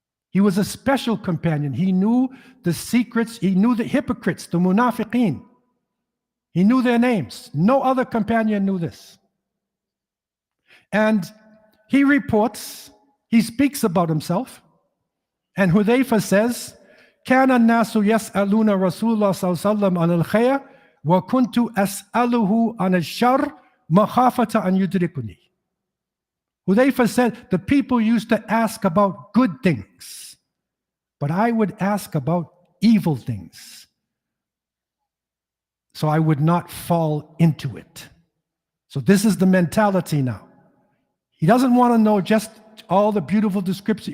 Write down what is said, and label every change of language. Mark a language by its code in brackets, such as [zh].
[en] He was a special companion. He knew the secrets. He knew the hypocrites, the munafiqeen. He knew their names. No other companion knew this. And he reports, he speaks about himself. And Hudhayfa says, [ar] كان الناس يسألون رسول الله صلى الله عليه وسلم عن الخير وكنت أسأله عن الشر مخافة أن يدركني. [en] Hudhayfa said, the people used to ask about good things. but I would ask about evil things, so I would not fall into it. So this is the mentality now. He doesn't want to know just all the beautiful descriptions.